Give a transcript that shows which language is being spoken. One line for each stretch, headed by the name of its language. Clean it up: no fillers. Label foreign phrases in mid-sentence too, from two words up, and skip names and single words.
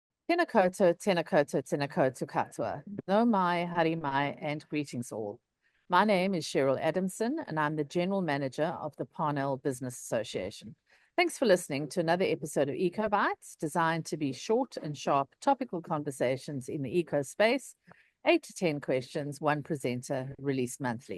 Māori: Tēnā koutou, tēnā koutou, tēnā koutou katoa. No mai, hari mai,
English: and greetings all. My name is Cheryl Adamson, and I'm the General Manager of the Parnell Business Association. Thanks for listening to another episode of Eco Bites, designed to be short and sharp topical conversations in the eco space, 8 to 10 questions, one presenter, released monthly.